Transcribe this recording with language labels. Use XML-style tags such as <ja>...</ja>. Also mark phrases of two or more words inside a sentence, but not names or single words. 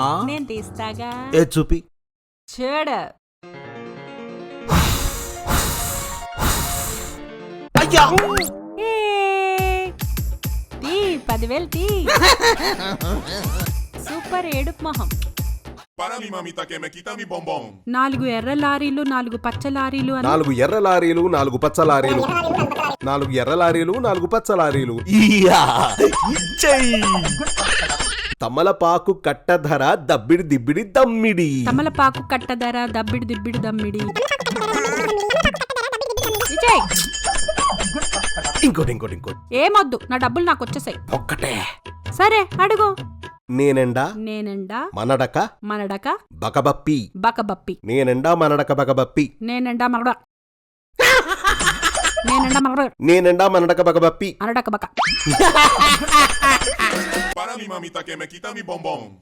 <te>నేను తీస్తాగా. ఏ చూపి చూడు. అయ్యా ఏ, తీ 10,000 తీ. సూపర్ ఏడుపు మొహం.</te> <es>Para mi mamita que me quita mi bombón.</es> <te>4 ఎర్ర లారీలు 4 పచ్చ లారీలు అని. 4 ఎర్ర లారీలు 4 పచ్చ లారీలు. 4 ఎర్ర లారీలు 4 పచ్చ లారీలు. తమలపాకు కట్ట ధర దబ్బిడి దిబ్బిడి దమ్మిడి. తమలపాకు కట్ట ధర దబ్బిడి దిబ్బిడి దమ్మిడి. విజయ్ ఇంకోటి ఇంకోటి ఇంకోటి. ఏమొద్దు, నా డబ్బులు నాకు వచ్చేసాయి. ఒక్కటే. సరే అడుగు. నేనెండా నేనెండా మనడక మనడక బకబప్పి. బకబప్పి. నేనెండా మనడక బకబప్పి. నేనెండా మరడ. నేనెండా మరడ. నేనెండా మనడక బకబప్పి. అనడక బక.</te> <es>Para mi mamita que me quita mi bombón.</es>